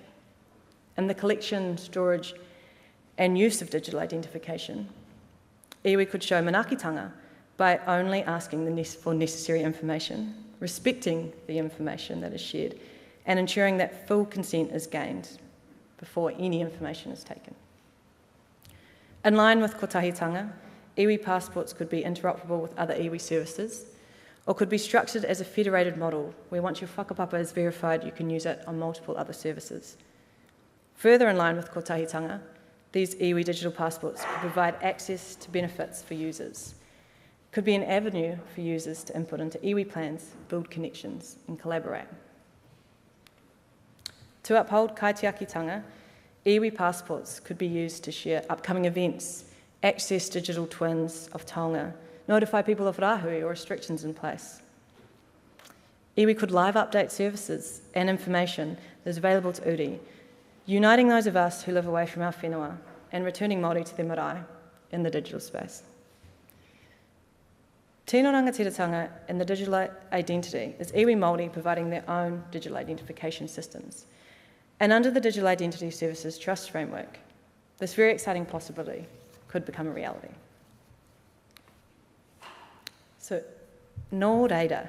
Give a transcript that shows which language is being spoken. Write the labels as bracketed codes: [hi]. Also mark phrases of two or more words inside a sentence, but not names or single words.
[en] In the collection, storage and use of digital identification, iwi could show manaakitanga by only asking for necessary information, respecting the information that is shared, and ensuring that full consent is gained before any information is taken. In line with kotahitanga, iwi passports could be interoperable with other iwi services, or could be structured as a federated model where once your whakapapa is verified, you can use it on multiple other services. Further in line with kotahitanga, these iwi digital passports could provide access to benefits for users, could be an avenue for users to input into iwi plans, build connections and collaborate. To uphold kaitiakitanga, iwi passports could be used to share upcoming events, access digital twins of taonga, notify people of rāhui or restrictions in place. Iwi could live update services and information that is available to uri, uniting those of us who live away from our whenua and returning Māori to their marae in the digital space. [mi] Tino rangatiratanga [en] in the digital identity is [mi] iwi Māori [en] providing their own digital identification systems. And under the Digital Identity Services Trust framework, this very exciting possibility could become a reality. [mi] So, no reira.